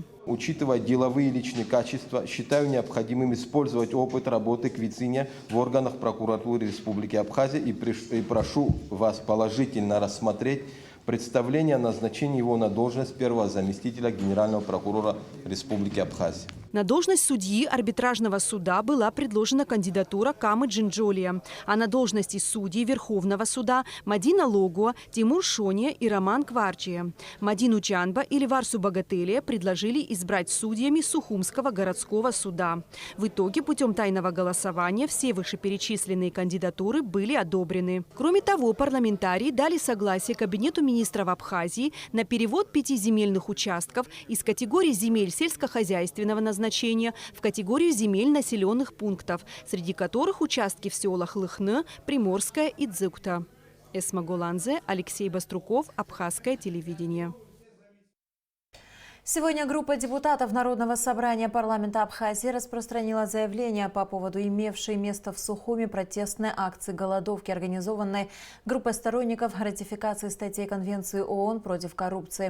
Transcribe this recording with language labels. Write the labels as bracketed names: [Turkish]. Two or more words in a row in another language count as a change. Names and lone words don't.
[Russian] Учитывая деловые и личные качества, считаю необходимым использовать опыт работы Квициния в органах прокуратуры Республики Абхазия и прошу вас положительно рассмотреть представление о назначении его на должность первого заместителя генерального прокурора Республики Абхазия. На должность судьи арбитражного суда была предложена кандидатура Камы Джинджолия, а на должности судей Верховного суда Мадина Логуа, Тимур Шония и Роман Кварчия. Мадину Чанба и Леварсу Богателия предложили избрать судьями Сухумского городского суда. В итоге путем тайного голосования все вышеперечисленные кандидатуры были одобрены. Кроме того, парламентарии дали согласие Кабинету министров Абхазии на перевод 5 земельных участков из категории земель сельскохозяйственного назначения в категорию земель населенных пунктов, среди которых участки в селах Лыхны, Приморская и Дзюкта. Эсма Гуландзе, Алексей Баструков, Абхазское телевидение. Сегодня группа депутатов Народного собрания парламента Абхазии распространила заявление по поводу имевшей место в Сухуми протестной акции голодовки, организованной группой сторонников ратификации статей Конвенции ООН против коррупции.